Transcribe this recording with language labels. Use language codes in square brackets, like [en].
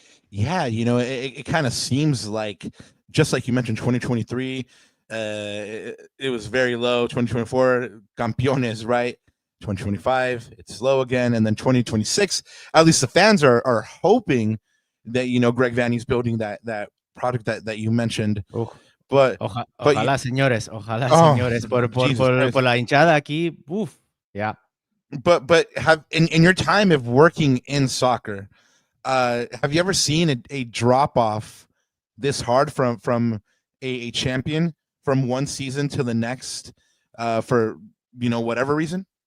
[en] Yeah, you know, it kind of seems like, just like you mentioned, 2023, it was very low. 2024, campeones, right? 2025, it's low again. And then 2026, at least the fans are hoping that, you know, Greg Vanney's building that product that you mentioned. But [es] ojalá, señores, señores, por la hinchada aquí. [en] Oof. Yeah. But have in your time of working in soccer, have you ever seen a drop off this hard from a champion from one season to the next for whatever reason?